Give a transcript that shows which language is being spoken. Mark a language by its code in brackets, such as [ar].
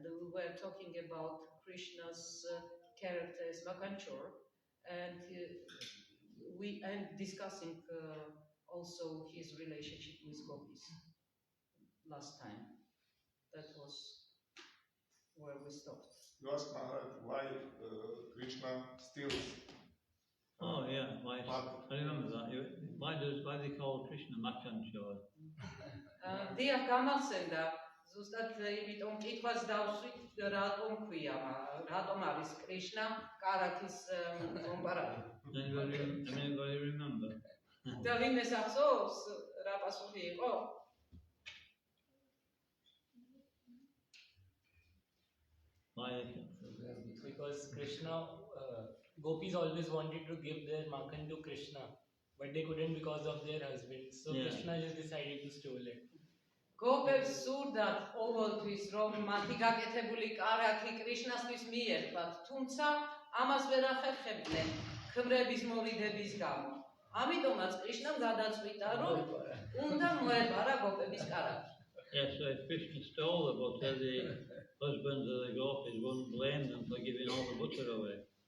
[en] We were talking about Krishna's characters, Makanchor, and we and discussing also his relationship with gopis last time. That was where we stopped. You asked Maharaj why Krishna steals. Oh yeah, why? I remember that. Why they call Krishna Makanchor? [ka] დიახ, გამახსენდა. ზუსტად იმიტომ კითხვას დავსვით, რატომ ქვია, რატომ არის კრიშნა კარაქის მომპარალი. [en] Anybody remember? [ka] და ვინმეს ახსოვს რა პასუხი იყო? [en] Why? Because Krishna, gopis always wanted to give their Makhan to Krishna, but they couldn't because of their husbands. So Yeah. Krishna just decided to steal it. [ka] გოპებს სურდათ ყოველთვის რომ მათი გაკეთებული კარაქი კრიშნასთვის მიერქვათ, თუმცა ამას ვერ ახერხებდნენ ქმრების მოვიდების გამო. ამიტომაც კრიშნამ გადაწყვიტა რომ უნდა მოეპარა გოპების კარაქი. [en] Yes, so if Krishna stole the butter, the husbands of the gopis wouldn't blame them for giving all the butter away.